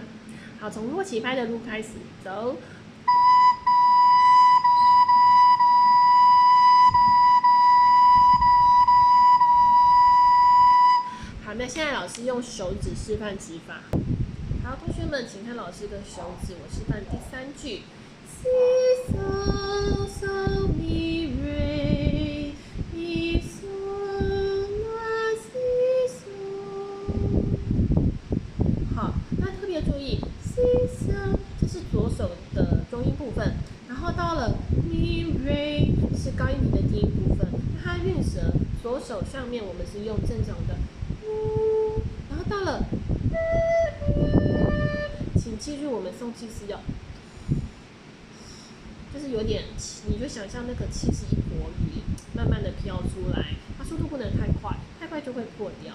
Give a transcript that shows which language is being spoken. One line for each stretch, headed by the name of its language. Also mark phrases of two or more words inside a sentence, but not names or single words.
Chinese: 好，从落起拍的路开始走。好，那现在老师用手指示范指法。好，同学们，请看老师的手指，我示范第3 句。 Si so so mi re mi so la si so。好，那特别注意 ， si so 这是左手的中音部分，然后到了 mi re 是高音频的低音部分，那它韵舌左手上面我们是用正常的，然后到了，请记住我们送气是要，就是有点，你就想象那个气是一坨云，慢慢的飘出来，它速度不能太快，太快就会破掉。